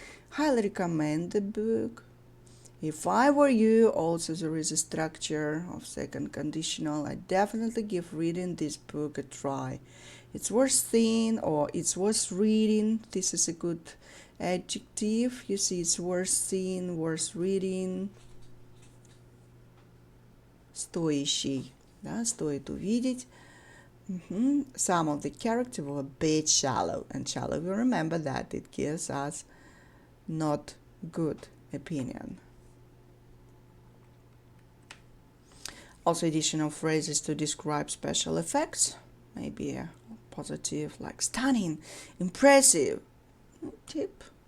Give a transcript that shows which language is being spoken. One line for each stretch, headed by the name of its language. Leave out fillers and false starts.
English: Highly recommend the book. If I were you, also there is a structure of second conditional. I definitely give reading this book a try. It's worth seeing or it's worth reading. This is a good adjective. You see, it's worth seeing, worth reading.
Russian: Стоящий, да, стоит увидеть.
English: Some of the characters were a bit shallow, and shallow, we remember that it gives us not good opinion. Also, additional phrases to describe special effects, maybe a positive like stunning, impressive. Tip.